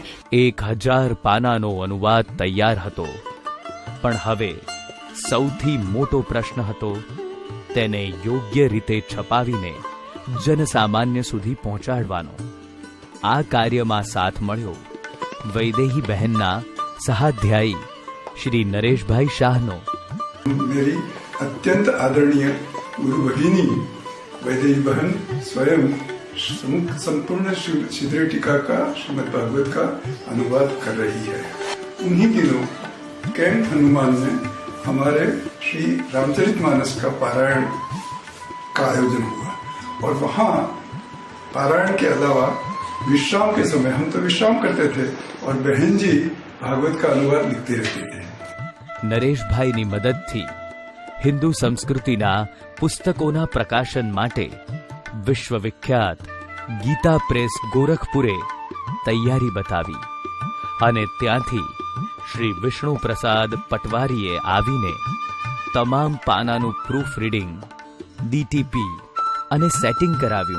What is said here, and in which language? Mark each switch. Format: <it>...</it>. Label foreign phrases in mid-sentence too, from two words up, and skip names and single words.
<gu>1000 પાનાનો અનુવાદ તૈયાર હતો, પણ હવે સૌથી મોટો પ્રશ્ન હતો તેને યોગ્ય રીતે છપાવીને જનસામાન્ય સુધી પહોંચાડવાનો. આ કાર્યમાં સાથ મળ્યો વૈદેહી બહેનના સહાધ્યાયી श्री नरेशभाई शाहनो.</gu> <hi>मेरी अत्यंत आदरणीय गुरु भगिनी वैदेही बहन स्वयं संपूर्ण श्रीधरी टीका का श्रीमद् भागवत का अनुवाद कर रही है. उन्हीं दिनों कैंट हनुमान में हमारे श्री रामचरितमानस का पारायण का आयोजन हुआ और वहाँ पारायण के अलावा विश्राम के समय हम तो विश्राम करते थे और बहन जी भागवत का अनुवाद लिखते रहते थे.</hi> <gu>નરેશભાઈની મદદથી હિન્દુ સંસ્કૃતિના પુસ્તકોના પ્રકાશન માટે વિશ્વવિખ્યાત ગીતા પ્રેસ ગોરખપુરે તૈયારી બતાવી અને ત્યાંથી શ્રી વિષ્ણુ પ્રસાદ પટવારીએ આવીને તમામ પાનાનું</gu> <en>proof reading,</en> <gu>ડીટીપી અને સેટિંગ કરાવ્યું.</gu>